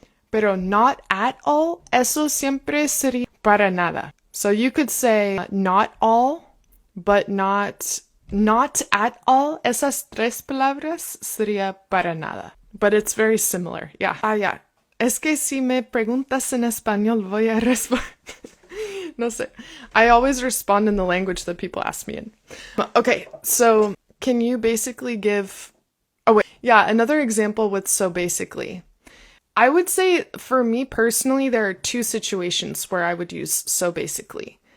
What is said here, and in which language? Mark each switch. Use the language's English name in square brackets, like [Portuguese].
[Spanish] Pero [English] not at all, [Spanish] eso siempre sería para nada. [English] So you could say not all, but not at all. [Spanish] Esas tres palabras sería para nada. [English] But it's very similar. Yeah. Yeah. [Spanish] Es que si me preguntas en español voy a responder. No sé. [English] I always respond in the language that people ask me in. Okay, so can you basically give... Oh, wait. Yeah, another example with so basically. I would say for me personally, there are two situations where I would use so basically.